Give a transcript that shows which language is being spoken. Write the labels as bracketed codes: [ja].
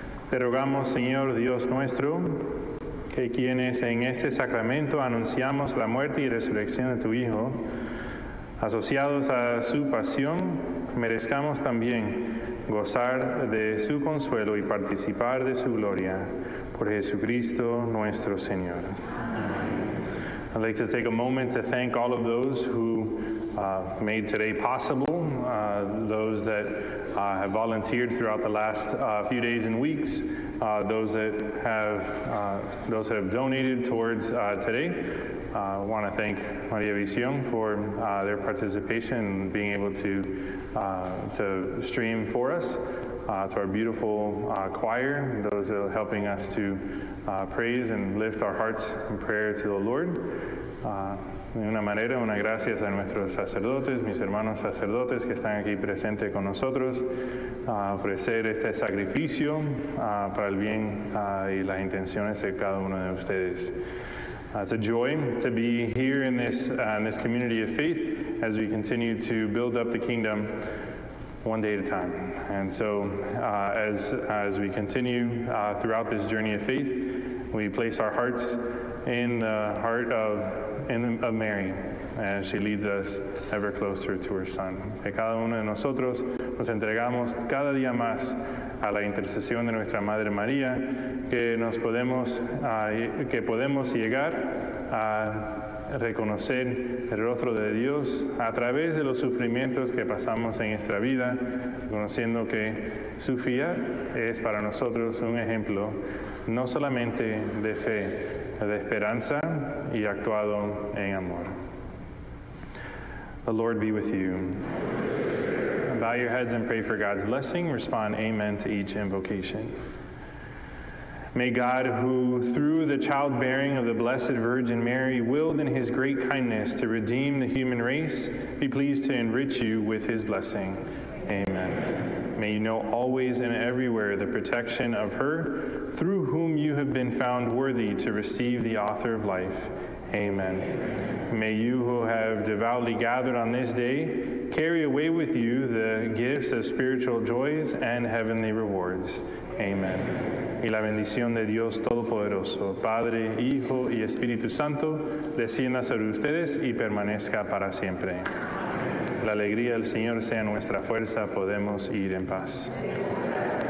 [es] Te rogamos, Señor Dios nuestro, que quienes en este sacramento anunciamos la muerte y resurrección de tu Hijo, asociados a su pasión, merezcamos también gozar de su consuelo y participar de su gloria, por Jesucristo nuestro Señor. Amen. [en] I'd like to take a moment to thank all of those who made today possible, those that have volunteered throughout the last few days and weeks, those that have donated towards today. I want to thank Maria Vision for their participation and being able to stream for us, to our beautiful choir, those that are helping us to praise and lift our hearts in prayer to the Lord. [es] De una manera, una gracias a nuestros sacerdotes, mis hermanos sacerdotes que están aquí presentes con nosotros, a ofrecer este sacrificio para el bien y las intenciones de cada uno de ustedes. [en] It's a joy to be here in this community of faith as we continue to build up the kingdom one day at a time. And so as we continue throughout this journey of faith, we place our hearts in the heart of Mary, and she leads us ever closer to her Son. [es] Que cada uno de nosotros nos entregamos cada día más a la intercesión de nuestra Madre María, que podemos llegar a reconocer el rostro de Dios a través de los sufrimientos que pasamos en nuestra vida, conociendo que su fía es para nosotros un ejemplo no solamente de fe, de esperanza y actuado en amor. [en] The Lord be with you. Bow your heads and pray for God's blessing. Respond amen to each invocation. May God, who through the childbearing of the Blessed Virgin Mary willed in his great kindness to redeem the human race, be pleased to enrich you with his blessing. Amen. May you know always and everywhere the protection of her through whom you have been found worthy to receive the author of life. Amen. Amen. May you who have devoutly gathered on this day carry away with you the gifts of spiritual joys and heavenly rewards. Amen. [es] Y la bendición de Dios Todopoderoso, Padre, Hijo y Espíritu Santo, descienda sobre ustedes y permanezca para siempre. La alegría del Señor sea nuestra fuerza, podemos ir en paz. Amen.